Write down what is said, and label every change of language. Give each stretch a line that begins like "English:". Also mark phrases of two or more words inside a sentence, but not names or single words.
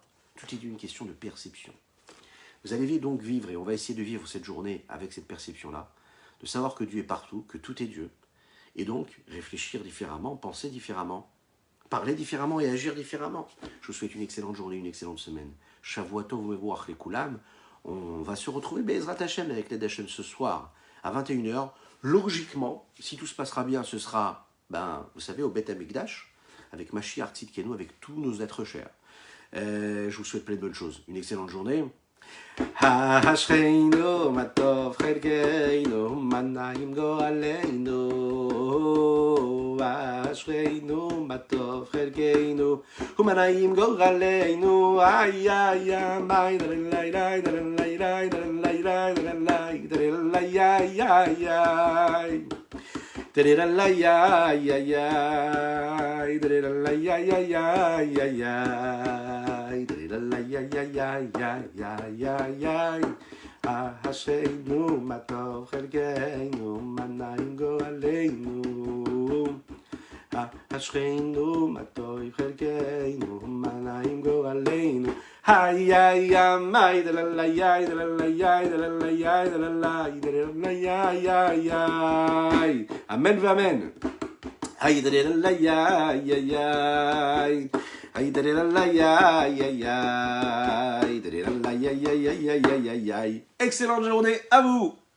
French: Tout est une question de perception. Vous allez donc vivre, et on va essayer de vivre cette journée avec cette perception-là, de savoir que Dieu est partout, que tout est Dieu, et donc réfléchir différemment, penser différemment, parler différemment et agir différemment. Je vous souhaite une excellente journée, une excellente semaine.
Hebrew: שבוע טוב ומבורך לכולם.
French: On va se retrouver
Hebrew: בעזרת השם
French: avec l'aide d'Hashem ce soir à 21h logiquement, si tout se passera bien, ce sera, vous savez, au Beth Amikdash, avec
Hebrew: משיח צדקנו,
French: avec tous nos êtres chers. Je vous souhaite plein de bonnes choses. Une excellente journée.
Hebrew: אשרינו מה טוב חלקנו ומה נעים גורלנו. אשרינו מה טוב חלקנו ומה נעים גורלנו. Ay ay ay, dalelay lay dalelay lay dalelay lay dalelay dalelay ay ay ay. Dalelay ay ay ay, dalelay ay ay ay ay ay. אשרינו מה טוב חלקנו ומה נעים גורלנו. אשרינו מה טוב חלקנו ומה נעים גורלנו. Ay ay ay, dalalay ay dalalay ay dalalay ay dalalay dalalay ay ay ay. אמן ואמן. Ay dalalay ay ay ay. Ay, ay, ay, ay, ay, ay, ay, ay, ay, ay, ay, ay.
French: Excellente journée à vous!